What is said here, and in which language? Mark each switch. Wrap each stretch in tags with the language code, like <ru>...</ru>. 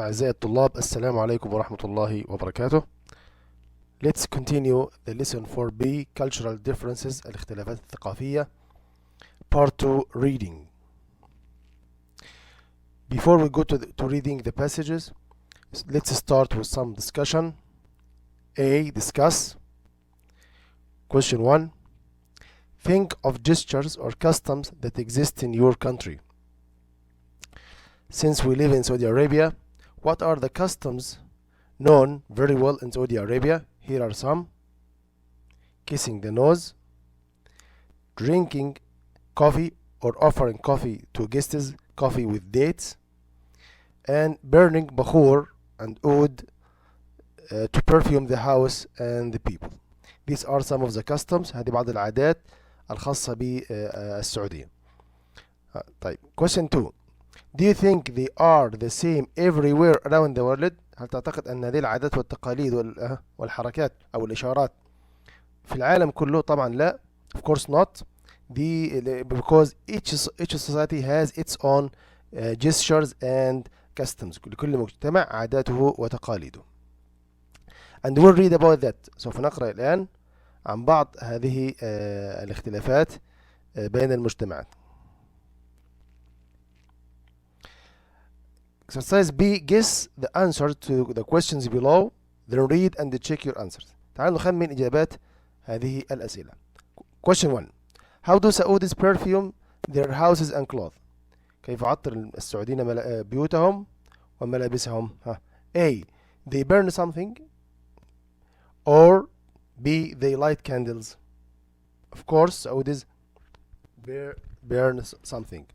<ar>أعزائي الطلاب، السلام عليكم ورحمة الله وبركاته.</ar> <en>Let's continue the lesson 4B Cultural Differences</en> <ar>الاختلافات الثقافية</ar> <en>Part 2 Reading. Before we go to reading the passages, let's start with some discussion. A. Discuss. Question 1. Think of gestures or customs that exist in your country. Since we live in Saudi Arabia, what are the customs known very well in Saudi Arabia? Here are some. Kissing the nose, drinking coffee or offering coffee to guests, coffee with dates, and burning bakhur and oud to perfume the house and the people. These are some of the customs.</en> <ar>هذه بعض العادات الخاصة بالسعودية.</ar> <en>طيب, question 2. Do you think they are the same everywhere around the world?</en> <ar>هل تعتقد أن هذه العادات والتقاليد والحركات أو الإشارات في العالم كله؟ طبعا لا.</ar> <en>Of course not. Because each society has its own gestures and customs.</en> <ar>لكل مجتمع عاداته وتقاليده.</ar> <en>And we'll read about that.</en> <ar>سوف نقرأ الآن عن بعض هذه الاختلافات بين المجتمعات.</ar> <en>Exercise B. Guess the answer to the questions below, then read and check your answers.</en> <ar>تعالوا نخمن إجابات هذه الأسئلة.</ar> <en>Question 1. How do Saudis perfume their houses and clothes?</en> <ar>كيف عطر السعوديين بيوتهم وملابسهم؟</ar> <en>A. They burn something, or B. They light candles. Of course, Saudis burn something.</en>